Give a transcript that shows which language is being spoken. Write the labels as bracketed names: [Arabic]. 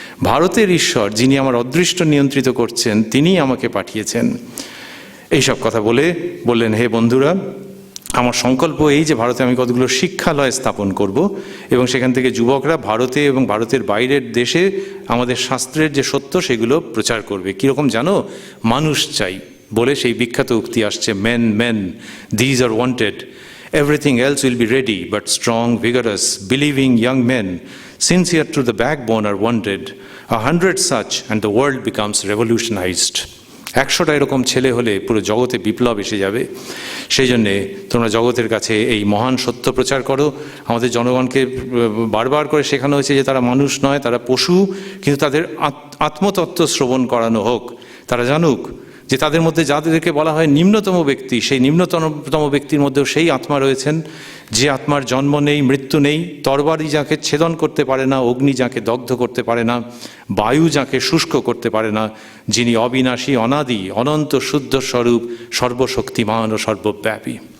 [Bangla] ভারতের ঈশ্বর, যিনি আমার অদৃষ্ট নিয়ন্ত্রিত করছেন, তিনিই আমাকে পাঠিয়েছেন। এইসব কথা বলে বললেন, হে বন্ধুরা, আমার সংকল্প এই যে ভারতে আমি কতগুলো শিক্ষালয় স্থাপন করব এবং সেখান থেকে যুবকরা ভারতে এবং ভারতের বাইরের দেশে আমাদের শাস্ত্রের যে সত্য সেগুলো প্রচার করবে। কীরকম জানো? মানুষ চাই বলে সেই বিখ্যাত উক্তি আসছে, [English] Men men, these are wanted, everything else will be ready, but strong, vigorous, believing young men, sincere to the backbone are wanted. 100 such and the world becomes revolutionized. [Bangla] 100টা এরকম ছেলে হলে পুরো জগতে বিপ্লব এসে যাবে। সেই জন্যে তোমরা জগতের কাছে এই মহান সত্য প্রচার করো। আমাদের জনগণকে বারবার করে শেখানো হয়েছে যে তারা মানুষ নয়, তারা পশু, কিন্তু তাদের আত্মতত্ত্ব শ্রবণ করানো হোক। তারা জানুক যে তাদের মধ্যে যাদেরকে বলা হয় নিম্নতম ব্যক্তি, সেই নিম্নতম ব্যক্তির মধ্যেও সেই আত্মা রয়েছেন, যে আত্মার জন্ম নেই, মৃত্যু নেই, তরবারি যাকে ছেদন করতে পারে না, অগ্নি যাকে দগ্ধ করতে পারে না, বায়ু যাকে শুষ্ক করতে পারে না, যিনি অবিনাশী, অনাদি, অনন্ত, শুদ্ধ স্বরূপ, সর্বশক্তিমান ও সর্বব্যাপী।